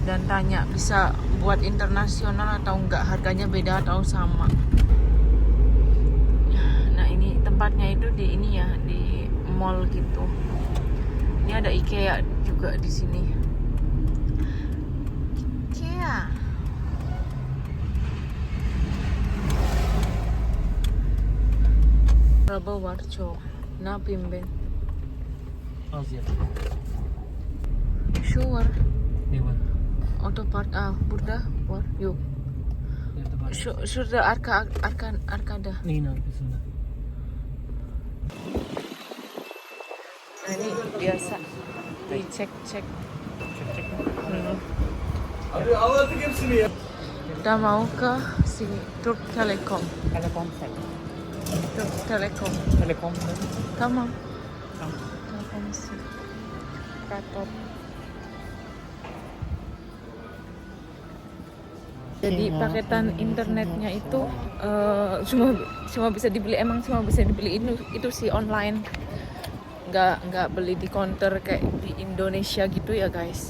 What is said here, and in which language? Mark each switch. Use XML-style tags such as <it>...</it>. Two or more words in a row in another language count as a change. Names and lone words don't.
<id>dan tanya bisa buat internasional atau enggak, harganya beda atau sama. Nah ini tempatnya itu di ini ya, di mall gitu. Ini ada IKEA juga di sini. IKEA. Rabawarco, Napimben. Aziya.</id> <en>Sure.</en> <tr>Ne var? Otopark burada var. Yok. Nerede var? Şurada arkada. Neyin arkasında?</tr> <id>Nah, ini biasa dicek.</id> <tr>Çek. Abi anlattık hepsini ya.</tr> <id>Kita mau ke sini, Turk Telekom. Telekomsel. Turk Telekom. Telekomsel.</id> <tr>Tamam. Tamam.</tr> <id>Telekomsel. Kantor. Jadi paketan internetnya itu cuma bisa dibeli, emang cuma bisa dibeli itu sih online. Nggak beli di counter kayak di Indonesia gitu ya guys.</id>